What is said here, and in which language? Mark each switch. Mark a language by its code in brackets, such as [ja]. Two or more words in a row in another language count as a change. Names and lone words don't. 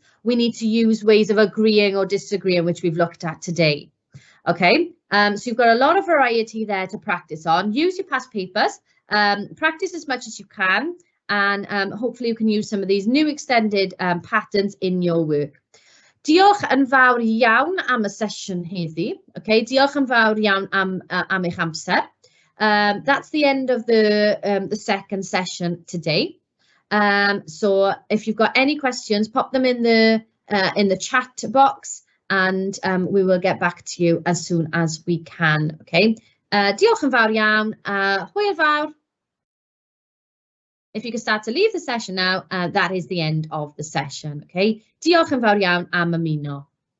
[en] We need to use ways of agreeing or disagreeing, which we've looked at today. Okay, so you've got a lot of variety there to practice on. Use your past papers, practice as much as you can, and hopefully you can use some of these new extended patterns in your work. [cy] Diolch yn fawr iawn am y sesiwn heddi. Okay, diolch yn fawr iawn am eich amser. [en] That's the end of the second session today. So if you've got any questions, pop them in the chat box, and we will get back to you as soon as we can. Okay. [cy] Diolch yn fawr iawn, hwyl fawr. [en] If you can start to leave the session now, that is the end of the session, okay? [cy] Diolch yn fawr iawn am ymuno.